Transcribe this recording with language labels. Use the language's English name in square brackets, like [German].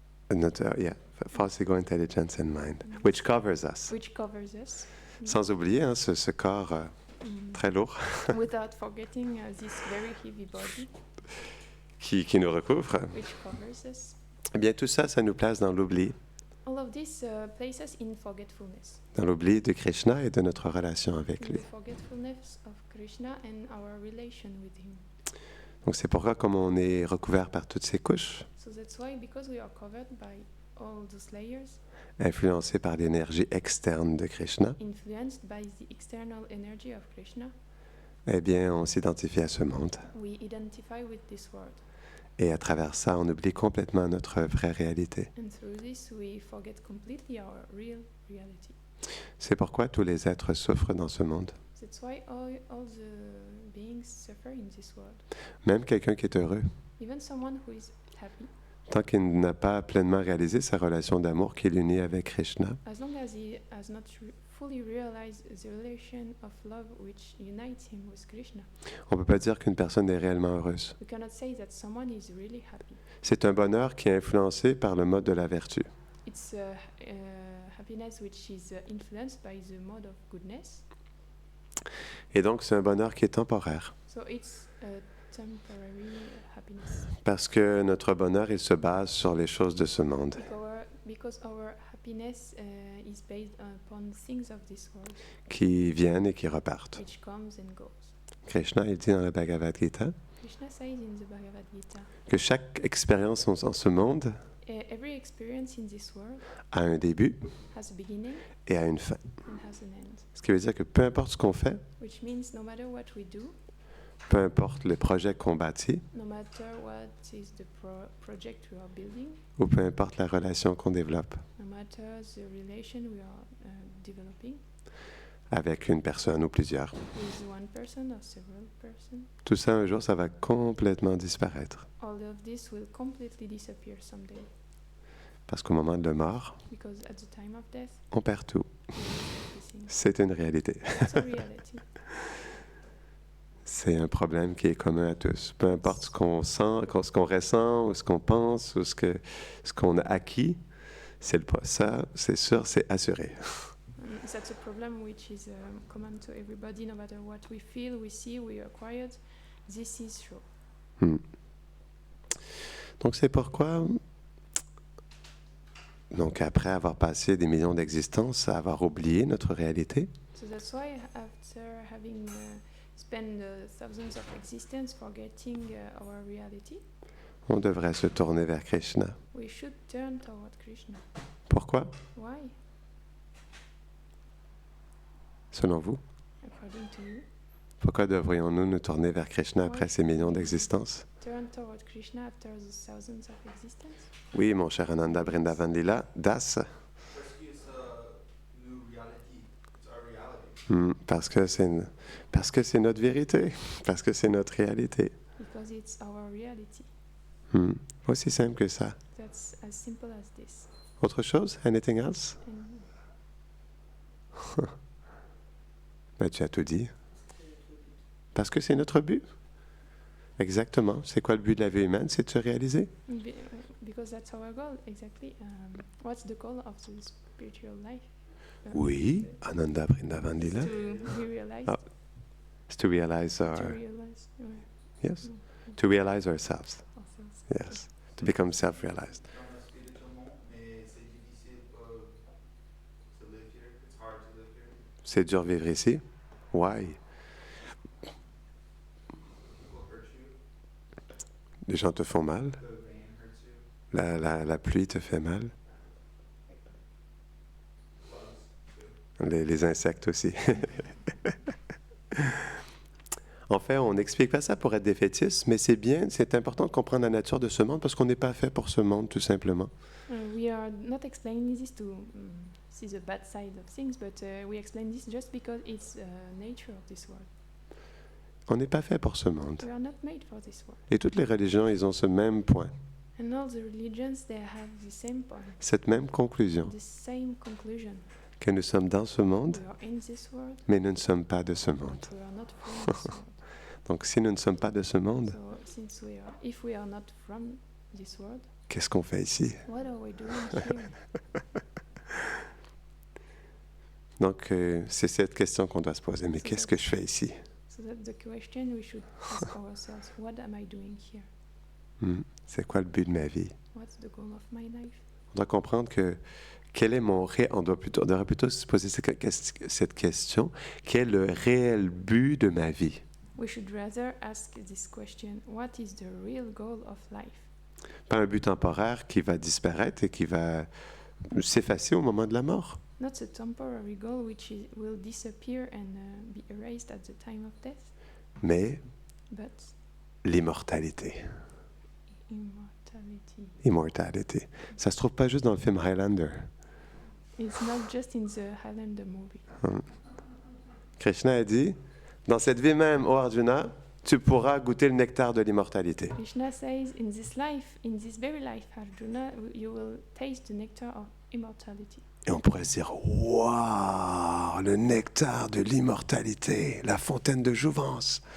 [French] notre [English] false ego, intelligence and mind, which covers us. which covers us. [French] Sans oublier ce corps très lourd [English] Without forgetting this very heavy body, [French] qui nous recouvre. [English] which covers us. [French] Eh bien, tout ça, ça nous place dans l'oubli, [English] All of this places us in forgetfulness, [French] dans l'oubli de Krishna et de notre relation avec [English] in [French] lui. [English] the forgetfulness of Krishna and our relation with him. [French] Donc c'est pourquoi, comme on est recouvert par toutes ces couches, [English] So that's why, because we are covered by all those layers, [French] influencés par l'énergie externe de Krishna, [English] influenced by the external energy of Krishna, [French] eh bien, on s'identifie à ce monde. [English] we identify with this world. [French] Et à travers ça, on oublie complètement notre vraie réalité. [English] And through this, we forget completely our real reality. [French] C'est pourquoi tous les êtres souffrent dans ce monde. [English] That's why all the beings suffer in this world. [French] Même quelqu'un qui est heureux, [English] Even someone who is happy, [French] tant qu'il n'a pas pleinement réalisé sa relation d'amour qui l'unit avec Krishna, [English] as long as he has not fully realized the relation of love which unites him with Krishna, [French] on ne peut pas dire qu'une personne est réellement heureuse. [English] we cannot say that someone is really happy. [French] C'est un bonheur qui est influencé par le mode de la vertu. [English] It's happiness which is influenced by the mode of goodness. [French] Et donc, c'est un bonheur qui est temporaire. [English] So it's a temporary happiness. [French] Parce que notre bonheur, il se base sur les choses de ce monde, [English] Because our happiness is based upon things of this world, [French] qui viennent et qui repartent. [English] which comes and goes. [French] Krishna, il dit dans la Bhagavad Gita [English] Krishna says in the Bhagavad Gita, [French] que chaque expérience en ce monde [English] every experience in this world [French] a un début [English] has a beginning [French] et a une fin. [English] and has an end. [French] Ce qui veut dire que peu importe ce qu'on fait, [English] Which means no matter what we do, [French] peu importe le projet qu'on bâtit, [English] no matter what is the project we are building, [French] ou peu importe la relation qu'on développe [English] no matter the relation we are developing [French] avec une personne ou plusieurs, [English] with one person or several persons, [French] tout ça un jour, ça va complètement disparaître. [English] all of this will completely disappear someday. [French] Parce qu'au moment de la mort, [English] Because at the time of death, [French] on perd tout. [English] we lose everything. [French] C'est une réalité. [English] It's a reality. [French] C'est un problème qui est commun à tous. Peu importe ce qu'on sent, ce qu'on ressent, ou ce qu'on pense, ou ce qu'on a acquis, ça, c'est sûr, c'est assuré. [English] That's a problem which is common to everybody, no matter what we feel, we see, we acquired. This is true. Hmm. [French] Donc c'est pourquoi, donc après avoir passé des millions d'existences à avoir oublié notre réalité, [English] So that's why after having spent thousands of existence forgetting our reality, [French] on devrait se tourner vers Krishna. [English] we should turn toward Krishna. [French] Pourquoi, [English] Why? [French] selon vous? [English] According to you, [French] Pourquoi devrions-nous nous tourner vers Krishna après ces millions d'existences? [English] turn toward Krishna after the thousands of existence? [French] Oui, mon cher Ananda Brindavan Lila, Das. Parce que [English] it's a new reality. It's our reality. [French] Parce que c'est notre vérité, parce que c'est notre réalité. [English] Because it's our reality. [French] Aussi simple que ça. [English] That's as simple as this. [French] Autre chose? [English] Anything else? And [French] Ben, tu as tout dit. Parce que c'est notre but. Exactement. C'est quoi le but de la vie humaine? C'est de se réaliser. [English] because that's our goal, exactly. What's the goal of the spiritual life? [French] Oui, Ananda Brindavan Lila. [English] To be realized. Ah, It's to realize To our, realize yes, to realize ourselves. ourselves. Yes, to become self-realized. [French] Dans le spirituellement, mais c'est difficile [English] to live here. It's hard to live here. [French] C'est dur vivre ici. [English] Why? People hurt you. [French] Les gens te font mal. [English] The rain hurts you. [French] La pluie te fait mal. [English] Bugs too. [French] Les insectes aussi. En fait, on n'explique pas ça pour être défaitiste, mais c'est bien, c'est important de comprendre la nature de ce monde parce qu'on n'est pas fait pour ce monde, tout simplement. [English] We are not explaining this to see the bad side of things, but we explain this just because it's nature of this world. [French] On n'est pas fait pour ce monde. [English] We are not made for this world. [French] Et toutes les religions, ils ont ce même point, [English] And all the religions, they have the same point, [French] cette même conclusion, [English] the same conclusion. [French] que nous sommes dans ce monde, [English] We are in this world, [French] mais nous ne sommes pas de ce monde. [English] but we are not from this world. [French] Donc si nous ne sommes pas de ce monde, [English] So, if we are not from this world, [French] qu'est-ce qu'on fait ici? [English] what are we doing here? [French] Donc c'est cette question qu'on doit se poser, mais qu'est-ce que je fais ici? [English] So that's the question we should ask ourselves. What am I doing here? [French] C'est quoi le but de ma vie? [English] What's the goal of my life? [French] On doit comprendre que quel est on devrait plutôt se poser cette question, quel est le réel but de ma vie? [English] We should rather ask this question. What is the real goal of life? [French] Pas un but temporaire qui va disparaître et qui va s'effacer au moment de la mort. [English] Not a temporary goal which will disappear and be erased at the time of death, [French] mais [English] but [French] l'immortalité. [English] immortality. Immortality. [French] Ça se trouve pas juste dans le film Highlander. [English] It's not just in the Highlander movie. [French] Krishna a dit, dans cette vie même, ô Arjuna, tu pourras goûter le nectar de l'immortalité. [English] Krishna says, in this life, in this very life, Arjuna, you will taste the nectar of immortality. [French] Et on pourrait se dire, waouh, le nectar de l'immortalité, la fontaine de jouvence.